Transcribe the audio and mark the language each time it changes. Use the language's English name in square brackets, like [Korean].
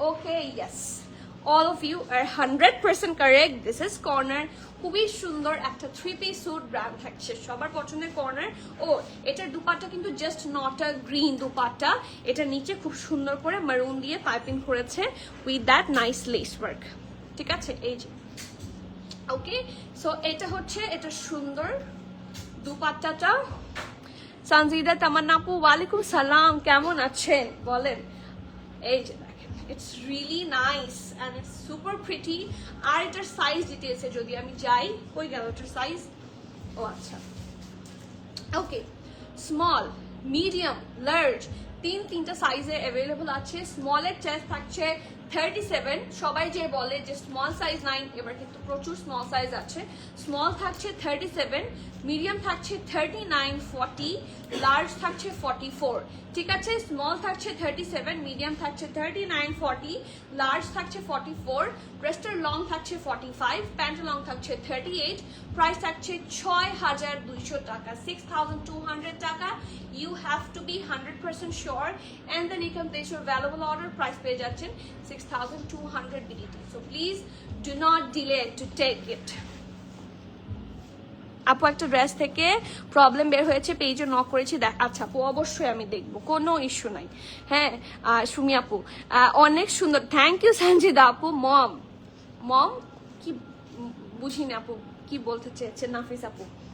[English] Okay, yes, all of you are 100% correct. This is corner. [Bangla] খুবই সুন্দর একটা 3-piece sweet brand থাকছে, সবার পছন্দের কর্নার। ও এটার দুপাট্টা কিন্তু [English] just not a green [Bangla] dupatta, এটা নিচে খুব সুন্দর করে মারুন দিয়ে পাইপিং করেছে [English] With that nice lace work. [Bangla] ঠিক আছে, এই যে ওকে। সো এটা হচ্ছে এটা সুন্দর দুপাট্টাটা। সানজিদা তামান্না আপু ওয়ালাইকুম সালাম, কেমন আছেন বলেন? এই যে [English] it's really nice and it's super pretty. [Bangla] আর এটার সাইজ ডিটেইলসে যদি আমি যাই, কই গেল এটার সাইজ? ও আচ্ছা, ওকে, স্মল, মিডিয়াম, লার্জ, তিনটা সাইজে অ্যাভেলেবল আছে। স্মলের চেস্ট থাকছে 37। সবাই যে বলে যে স্মল সাইজ নাই, এবার কিন্তু প্রচুর স্মল সাইজ আছে। স্মল থাকছে 37, মিডিয়াম থাকছে 39, 40, লার্জ থাকছে 44। ঠিক আছে, স্মল থাকছে 37, মিডিয়াম থাকছে 39, 40, লার্জ থাকছে 44, ব্রেস্টের লং থাকছে 45, প্যান্ট লং থাকছে 38, প্রাইস থাকছে 6200 টাকা, 6200 টাকা। [English] You have to be 100% sure and then you can place your valuable order. [Bangla] Price পেয়ে যাচ্ছেন 6200 BDT. [English] So please do not delay to take it. [Bangla] আপু একটা ড্রেস থেকে প্রবলেম বের হয়েছে, পেজে নক করেছি। আচ্ছা আপু, অবশ্যই আমি দেখবো, কোনো ইস্যু নাই। হ্যাঁ সুমি আপু অনেক সুন্দর, থ্যাংক ইউ সঞ্জিদা আপু। মম কি বুঝিনি আপু কি বলতে চেয়েছেন নাফিস আপু।